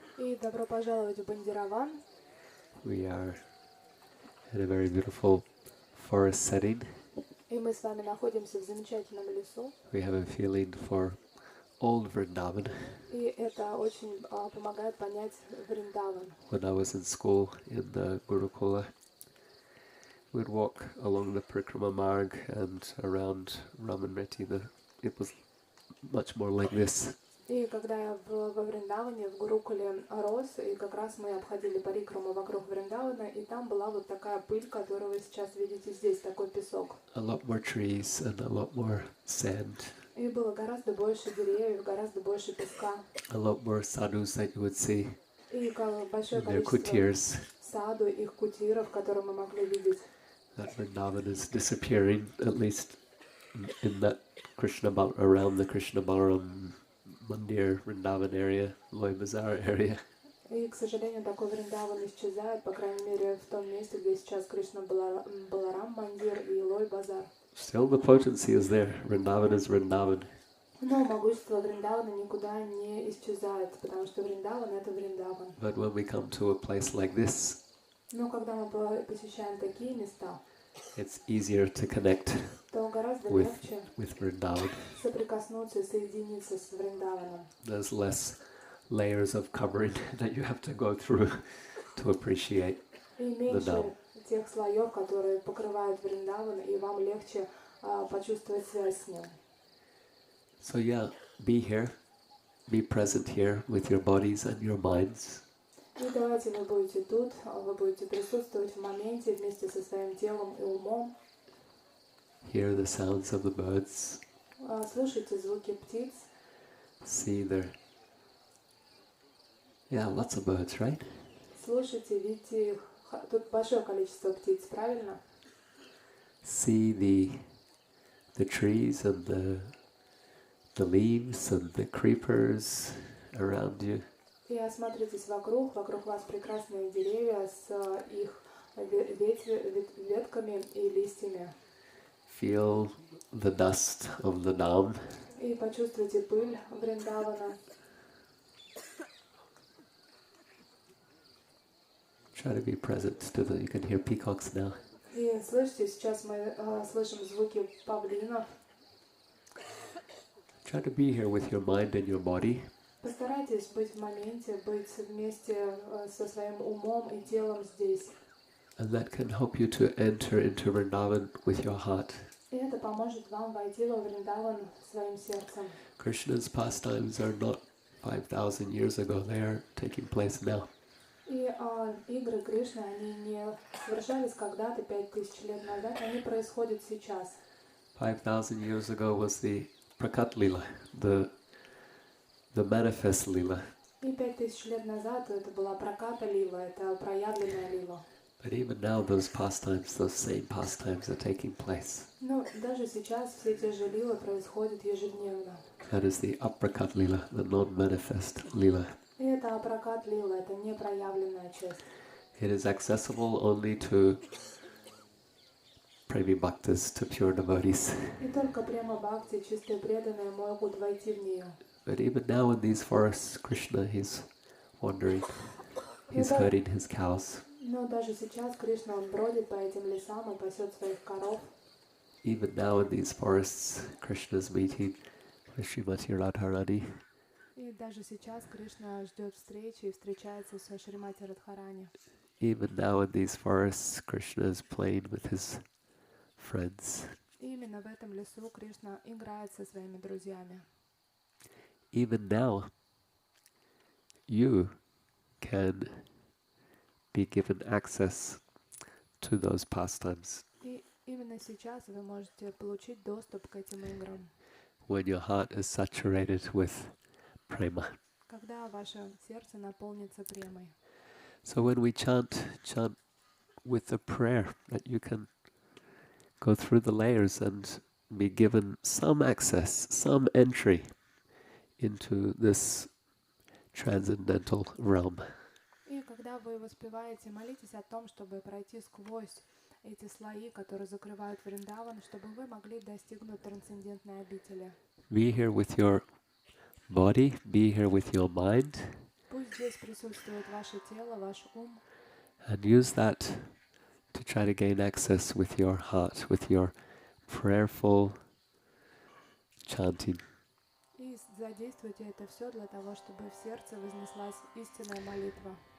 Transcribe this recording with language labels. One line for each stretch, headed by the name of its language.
Russian: И добро пожаловать в Бандирован.
English: We are in a very beautiful forest setting.
Russian: И мы с вами находимся в замечательном лесу.
English: We have a feeling for old Vrindavan.
Russian: И это очень помогает понять Вриндаван.
English: When I was in school in the Gurukula, we'd walk along the Parikrama marg and around Ramanreti. It was much more like this.
Russian: И когда я во Вриндаване, в Гурукуле рос, и как раз мы обходили Парикраму вокруг Вриндавана, и там была вот такая пыль, которую вы сейчас видите здесь, такой песок.
English: A lot more trees and a lot more sand.
Russian: И было гораздо больше деревьев, гораздо больше песка.
English: A lot more sadhus that you would see.
Russian: И большое
English: in their
Russian: количество
English: kutirs.
Russian: саду, их кутиров, которые мы могли видеть.
English: That Vrindavan is disappearing, at least in that around the Krishna Balaram Mandir, Vrindavan area, Loy Bazaar area.
Russian: И, к сожалению, такой Вриндаван исчезает, по крайней мере, в том месте, где сейчас Кришна Баларам Мандир и Лой Базар.
English: Still the potency is there. Vrindavan is Vrindavan.
Russian: Но могущество Вриндавана никуда не исчезает, потому что Вриндаван — это Вриндаван.
English: But when we come to a place like this,
Russian: Но когда мы посещаем такие места,
English: it's easier to connect
Russian: то гораздо
English: with
Russian: легче
English: Vrindavan.
Russian: соприкоснуться и соединиться с Вриндаваном.
English: There's less layers of covering that you have to go through to appreciate
Russian: И
English: the
Russian: меньше
English: Dham.
Russian: тех слоев, которые покрывают Вриндаван, и вам легче почувствовать связь с ним.
English: So yeah, be here, be present here with your bodies and your minds.
Russian: И давайте вы будете тут, вы будете присутствовать в моменте вместе со своим телом и умом.
English: Hear the sounds of the birds.
Russian: Слушайте звуки птиц.
English: See their... Yeah, lots of birds, right?
Russian: Слушайте, видите их. Тут большое количество птиц, правильно?
English: See the trees and the leaves and the creepers around you.
Russian: И осмотритесь вокруг вас прекрасные деревья с их ветками и листьями.
English: Feel the dust of the Dham.
Russian: И почувствуйте пыль Вриндавана.
English: Try to be present to you can hear peacocks now.
Russian: И слышите, сейчас мы слышим звуки павлинов.
English: Try to be here with your mind and your body.
Russian: Постарайтесь быть в моменте, быть вместе со своим умом и телом здесь.
English: And that can help you to enter into Vrindavan with your heart.
Russian: И это поможет вам войти во Вриндаван своим сердцем.
English: Krishna's pastimes are not 5,000 years ago, they are taking place now.
Russian: И игры Кришны, они не совершались когда-то 5000 лет назад, они происходят сейчас.
English: 5,000 years ago was the Prakat Lila, the manifest Lila.
Russian: И 5000 лет назад это была праката лила, это проявленная лила.
English: But even now those same pastimes are taking place.
Russian: Но даже сейчас все те же лилы происходят ежедневно.
English: That is the Aprakat Lila, the non-manifest Lila.
Russian: И это апракат лила, это непроявленная часть.
English: It is accessible only to Premi Bhaktas, to pure devotees.
Russian: И только прямо бхакти, чистые преданные, могут войти в нее.
English: But even now in these forests, Krishna, he's wandering, he's herding his cows.
Russian: Но даже сейчас Кришна, он бродит по этим лесам и пасет своих коров.
English: Even now in these forests, Krishna's meeting with Srimati Radharani.
Russian: И даже сейчас Кришна ждет встречи и встречается со Шримати Радхарани.
English: Even now in these forests, Krishna is playing with his friends.
Russian: И именно в этом лесу Кришна играет со своими друзьями.
English: Even now, you can be given access to those pastimes.
Russian: И именно сейчас вы можете получить доступ к этим играм.
English: When your heart is saturated with prema.
Russian: Когда ваше сердце наполнится премой.
English: So when we chant with the prayer, that you can go through the layers and be given some access, some entry into this transcendental realm.
Russian: И когда вы воспеваете, молитесь о том, чтобы пройти сквозь эти слои, которые закрывают Вриндаван, чтобы вы могли достигнуть трансцендентной обители.
English: Be here with your body, be here with your mind.
Russian: Пусть здесь присутствует ваше тело, ваш ум.
English: And use that to try to gain access with your heart, with your prayerful chanting.
Russian: И задействуйте это все для того, чтобы в сердце вознеслась истинная молитва.